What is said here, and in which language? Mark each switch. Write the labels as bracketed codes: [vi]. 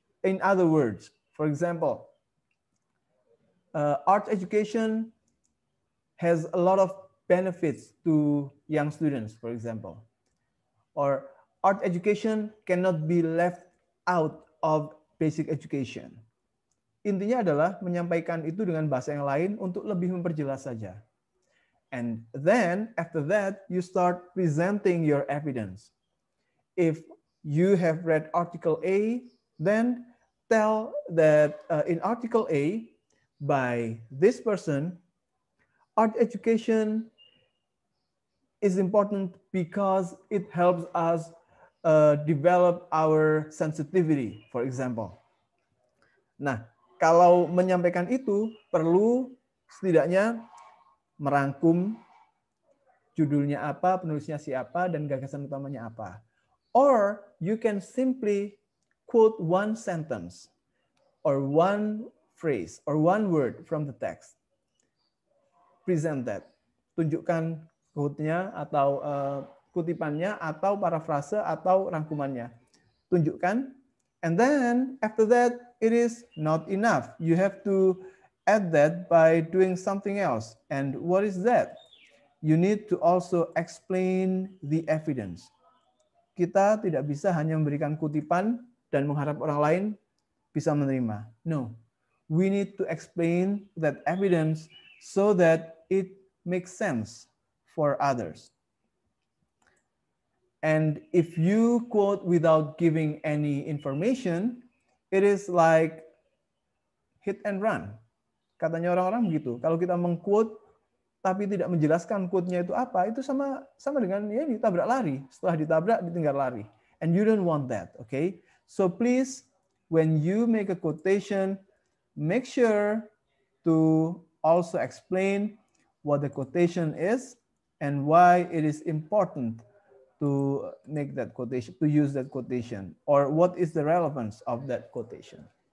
[en] In other words, for example, art education has a lot of benefits to young students, for example. Or art education cannot be left out of basic education. [id] Intinya adalah menyampaikan itu dengan bahasa yang lain untuk lebih memperjelas saja. [en] And then after that, you start presenting your evidence. If you have read article A, then tell that in article A by this person, art education is important because it helps us develop our sensitivity, for example. [id] Nah, kalau menyampaikan itu perlu setidaknya merangkum judulnya apa, penulisnya siapa, dan gagasan utamanya apa. [en] Or you can simply quote one sentence or one phrase or one word from the text. Present that. [id] Tunjukkan quote-nya atau kutipannya atau parafrase atau rangkumannya. Tunjukkan. [en] And then after that, it is not enough. You have to add that by doing something else. And what is that? You need to also explain the evidence. [id] Kita tidak bisa hanya memberikan kutipan dan mengharap orang lain bisa menerima. [en] No, we need to explain that evidence so that it makes sense for others. And if you quote without giving any information, it is like hit and run. [id] Katanya orang-orang begitu. Kalau kita mengquote tapi tidak menjelaskan quote-nya itu apa, itu sama dengan ya ditabrak lari. Setelah ditabrak ditinggal lari. [en] And you don't want that, okay? So please, when you make a quotation, make sure to also explain what the quotation is and why it is important to make that quotation, to use that quotation, or what is the relevance of that quotation.